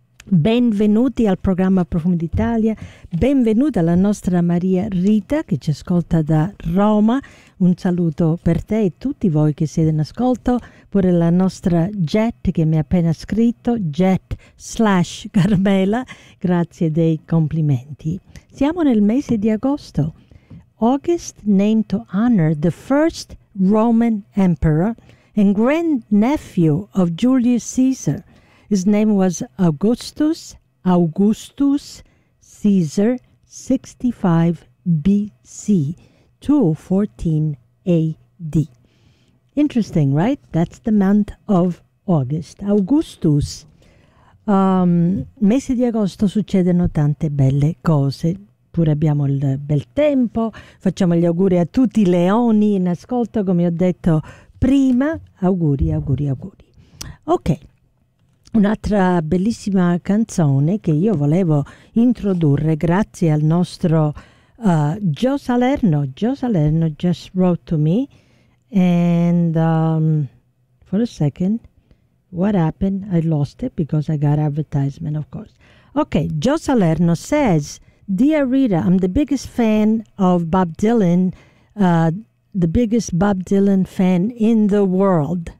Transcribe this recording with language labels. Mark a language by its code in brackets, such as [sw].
[it] Benvenuti al programma Profumi d'Italia, benvenuta la nostra Maria Rita che ci ascolta da Roma. Un saluto per te e tutti voi che siete in ascolto, pure la nostra Jet che mi ha appena scritto, Jet/Carmela, grazie dei complimenti. Siamo nel mese di agosto. [en] August named to honor the first Roman emperor and grandnephew of Julius Caesar. His name was Augustus Caesar, 65 BC, 214 AD. Interesting, right? That's the month of August. Augustus. [it] Mese di agosto succedono tante belle cose. Pure abbiamo il bel tempo, facciamo gli auguri a tutti i leoni in ascolto, come ho detto prima, auguri, auguri, auguri. Ok, un'altra bellissima canzone che io volevo introdurre grazie al nostro Joe Salerno. [en] Joe Salerno just wrote to me and for a second, what happened? I lost it because I got advertisement, of course. Ok, Joe Salerno says, "Dear Rita, I'm the biggest fan of Bob Dylan, the biggest Bob Dylan fan in the world.